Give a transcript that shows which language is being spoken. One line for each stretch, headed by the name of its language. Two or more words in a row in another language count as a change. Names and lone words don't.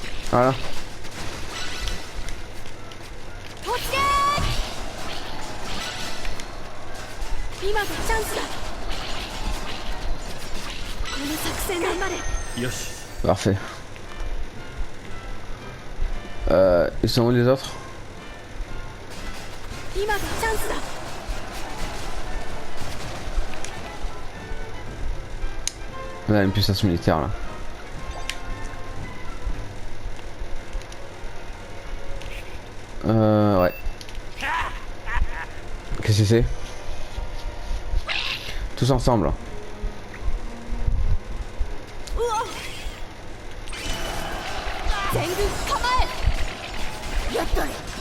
French: Voilà.
Japanese: 今がチャンスだ。この作戦頑張れ。よし。
French: Parfait. Ils sont où les autres?
Japanese: 今がチャンスだ。
French: On a une puissance militaire là. Ouais. Qu'est-ce que c'est? Tous ensemble.
Japanese: 全軍構え。やったれ。